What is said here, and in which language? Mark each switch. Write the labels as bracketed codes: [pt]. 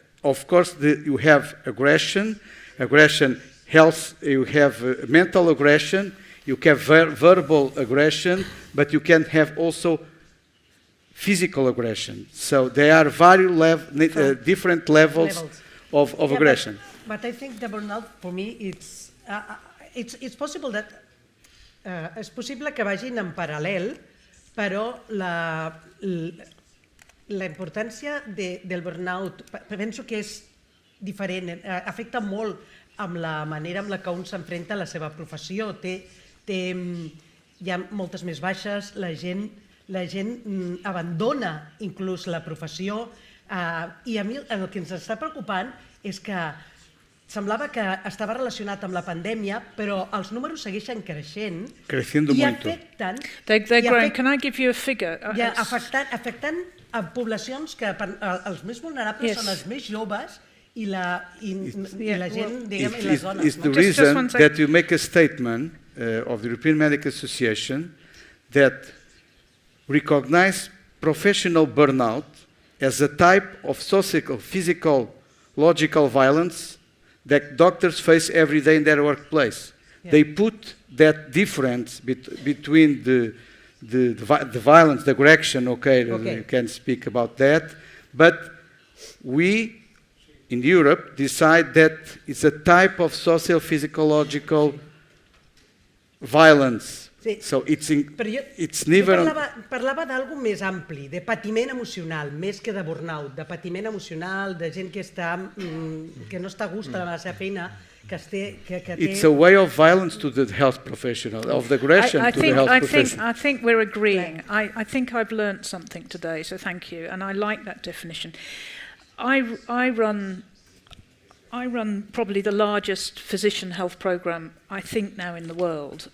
[en] Of course, you have aggression, health. You have mental aggression. You have verbal aggression, but you can have also physical aggression. So there are various different levels of aggression. But I think the burnout, for me, it's possible that [ca] és possible que vagin en paral·lel, però la importància del burnout penso que és diferent, afecta molt amb la manera amb la que un s'enfrenta a la seva professió. Hi ha moltes més baixes, la gent abandona inclús la professió, i a mi el que ens està preocupant és que semblava que estava relacionat amb la pandèmia, però els números segueixen creixent [es] Creciendo [ca] i [es] mucho. [ca] afecten... [en] They're growing. Can I give you a figure? [ca] Afectant a poblacions que els més vulnerables són els més joves i la gent, diguem, i les dones. [en] It's the reason that you make a statement of the European Medical Association that recognize professional burnout as a type of social, physical, logical violence that doctors face every day in their workplace. Yeah. They put that difference between the violence, the aggression, okay, you can speak about that, but we in Europe decide that it's a type of social, physiological violence. [ca] Sí. [en] So it's never... [ca] Parlava d'algo més ampli, de patiment emocional, més que de burnout, de patiment emocional, de gent que no està a gust a la seva feina, que té... [en] It's a way of violence to the health professional, of the aggression to the health professional. I think we're agreeing. I think I've learned something today, so thank you, and I like that definition. I run probably the largest physician health program, I think, now in the world.